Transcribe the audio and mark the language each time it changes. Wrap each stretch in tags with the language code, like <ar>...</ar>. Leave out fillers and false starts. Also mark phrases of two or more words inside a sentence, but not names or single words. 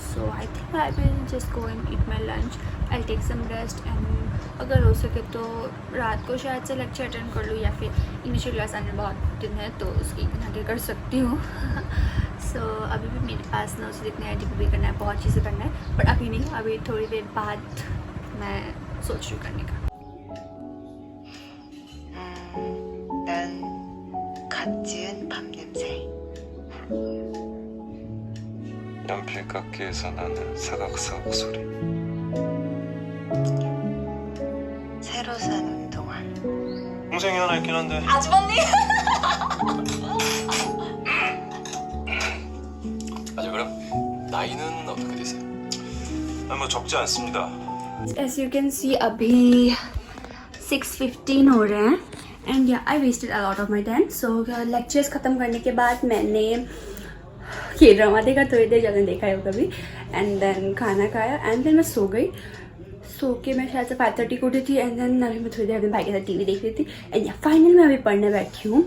<en>So I think I will just go and eat my lunch. I take some rest and</en> <hi>अगर हो सके तो रात को शायद से</hi> <en>lecture attend</en> <hi>कर लूँ या फिर इंग्लिश की क्लास आने बहुत दिन है तो उसकी आगे कर सकती हूँ. सो अभी भी मेरे पास नोट्स लिखना है, DPP करना है, बहुत चीज़ें करना है, बट अभी नहीं. अभी थोड़ी देर बाद मैं सोच रही हूँ करने का.</hi> <ko>갓 지은 밥 냄새. 연필깎이에서 나는 사각사각 소리. 새로 산 운동화. 동생이 하나 있긴 한데. 아주버님. 아주 그럼 나이는 어떻게 되세요? 뭐 적지 않습니다.</ko> <en>As you can see</en> <hi>अभी 6:15 हो रहे हैं</hi> <en>and ya I wasted a lot of my time.</en> <hi>सो लेक्चर्स ख़त्म करने के बाद मैंने ये ड्रामा देखा, थोड़ी देर जल्दी देखा है कभी,</hi> <en>and then</en> <hi>खाना खाया</hi> <en>and then</en> <hi>मैं सो गई. सो के मैं शायद से 5:30 को उठी थी</hi> <en>and then</en> <hi>अभी मैं थोड़ी देर अपने भाई के साथ TV देख रही थी</hi> <en>and ya</en> <hi>फाइनली मैं अभी पढ़ने बैठी हूँ.</hi>